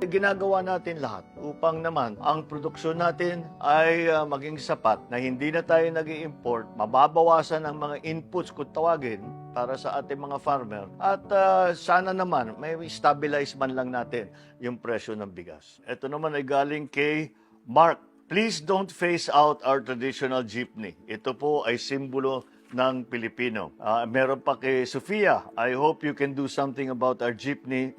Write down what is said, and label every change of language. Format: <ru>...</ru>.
<tl>Ginagawa natin lahat upang naman ang produksyon natin ay maging sapat na hindi na tayo nag-i-import, mababawasan ang mga inputs kung tawagin para sa ating mga farmer at sana naman may stabilize man lang natin yung presyo ng bigas. Ito naman ay galing kay Mark.</tl> <en>Please don't phase out our traditional jeepney.</en> <tl>Ito po ay simbolo ng Pilipino. Meron pa kay Sofia.</tl> <en>I hope you can do something about our jeepney.</en>